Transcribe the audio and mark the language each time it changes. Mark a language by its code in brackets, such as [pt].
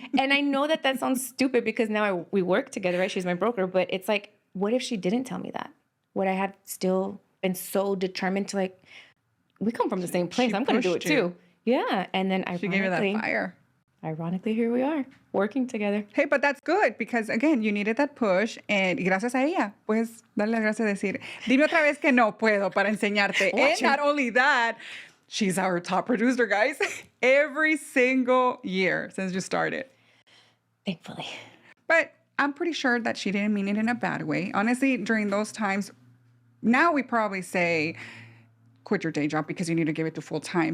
[en] And I know that sounds stupid because now we work together, right? She's my broker. But it's like, what if she didn't tell me that? Would I have still been so determined to like, we come from the same place. I'm going to do it too. Yeah. And then she gave you that fire. Ironically, here we are working together. Hey, but that's good because, again, you needed that push and [es] gracias a ella, puedes darle las gracias decir, dime otra vez que no puedo para enseñarte. [en] And not only that, she's our top producer, guys, every single year since you started. Thankfully. But I'm pretty sure that she didn't mean it in a bad way. Honestly, during those times, now we probably say, quit your day job because you need to give it to full time.